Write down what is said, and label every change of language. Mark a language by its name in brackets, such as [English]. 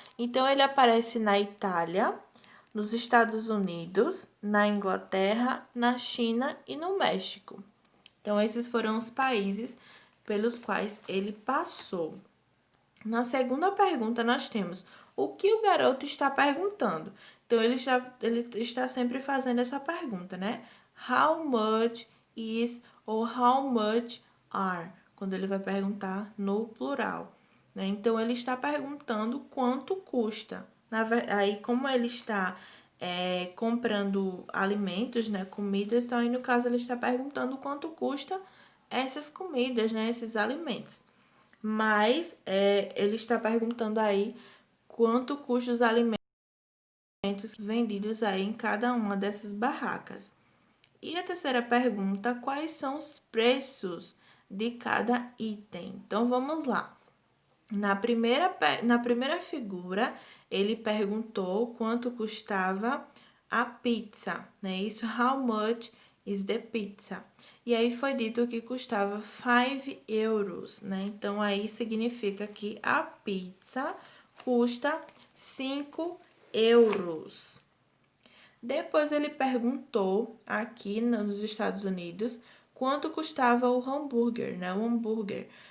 [Portuguese] Então, ele aparece na Itália, nos Estados Unidos, na Inglaterra, na China e no México. Então, esses foram os países pelos quais ele passou. Na segunda pergunta, nós temos o que o garoto está perguntando. Então, ele está sempre fazendo essa pergunta, né? [English] How much is ou how much are? [Portuguese] Quando ele vai perguntar no plural. Né? Então, ele está perguntando quanto custa. Aí, como ele está comprando alimentos, né? Comidas, então aí no caso ele está perguntando quanto custa essas comidas, né? Esses alimentos. Mas ele está perguntando aí quanto custa os alimentos vendidos aí em cada uma dessas barracas. E a terceira pergunta, quais são os preços de cada item? Então, vamos lá. Na primeira figura, ele perguntou quanto custava a pizza, né? [English] Isso, how much is the pizza? [Portuguese] E aí foi dito que custava 5 euros, né? Então, aí significa que a pizza custa 5 euros. Depois ele perguntou aqui nos Estados Unidos quanto custava o hambúrguer, né? O hambúrguer.